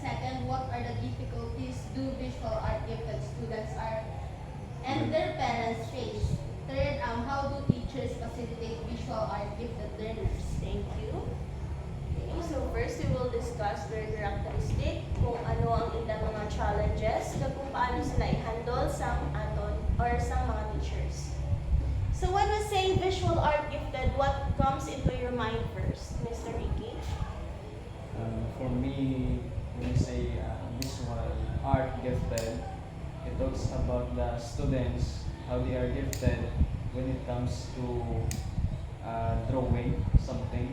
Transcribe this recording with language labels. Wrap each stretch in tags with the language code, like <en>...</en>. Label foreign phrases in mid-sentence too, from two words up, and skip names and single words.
<en>Second, what are the difficulties do visual art gifted students are and their parents face. Third, how do teachers facilitate visual art gifted learners? Thank you. Okay, so first we will discuss their characteristic,</en> <tl>kung ano ang ilang mga challenges, kung paano sila i-handle</tl> <hil>sa aton</hil> <tl>or sa mga teachers.</tl> <en>So when we say visual art gifted, what comes into your mind first, Mr. Ricky? For me, when you say visual art gifted, it talks about the students, how they are gifted when it comes to drawing something.</en>